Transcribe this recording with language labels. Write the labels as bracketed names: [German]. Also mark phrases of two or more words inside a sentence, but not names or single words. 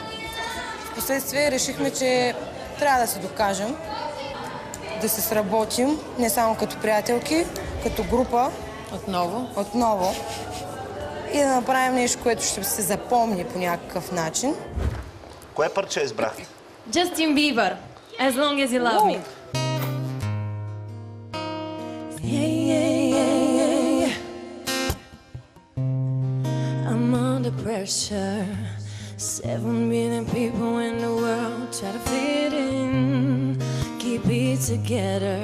[Bulgarian] Впоследствие решихме, че трябва да се докажем, да се сработим, не само като приятелки, като група. Отново. И да направим нещо, което ще се запомни по някакъв начин. Кое парче избрахте? Justin Bieber, As Long As You Love Me. [English] I'm under pressure. 7 million people in the world try to fit in, keep it together.